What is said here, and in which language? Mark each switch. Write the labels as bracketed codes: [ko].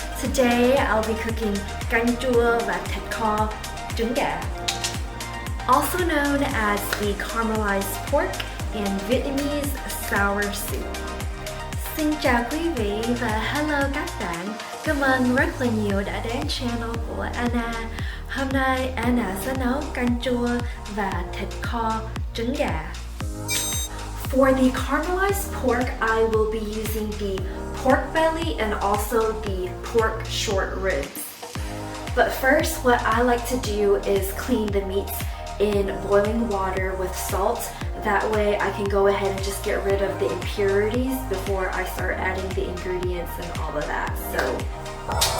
[en] Today I'll be cooking CANH CHUA THIT KHO trứng gà, also known as the caramelized pork and Vietnamese sour soup. [vi] Xin chào quý vị và hello các bạn. Cảm ơn rất là nhiều đã đến channel của Anna. Hôm nay Anna sẽ nấu CANH CHUA và thịt kho trứng gà. [en] For the caramelized pork, I will be using the pork belly and also the pork short ribs. But first, what I like to do is clean the meats in boiling water with salt. That way I can go ahead and just get rid of the impurities before I start adding the ingredients and all of that.